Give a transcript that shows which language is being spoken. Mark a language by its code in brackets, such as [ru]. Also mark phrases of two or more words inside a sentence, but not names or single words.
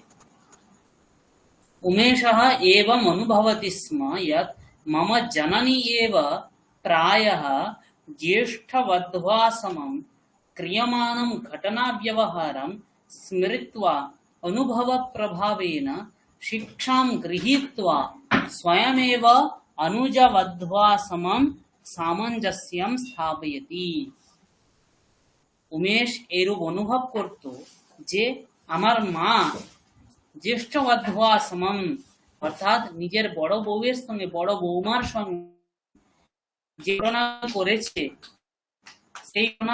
[sa] उमेशः एवम् अनुभवति स्म यत् मम जननी एव प्रायः ज्येष्ठवध्वा समं क्रियमाणं घटनाव्यवहारं स्मृत्वा अनुभवप्रभावेन शिक्षां गृहीत्वा स्वयमेव अनुजवध्वा समं सामञ्जस्यं स्थापयति। [bn] উমেশ এরূপ অনুভব করত যে আমার মা [sa] জ্যেষ্ঠবধ্বা সমম [bn] অর্থাৎ নিজের বড় বউয়ের সঙ্গে বড় বৌমার সঙ্গে যে ঘটনা করেছে সেই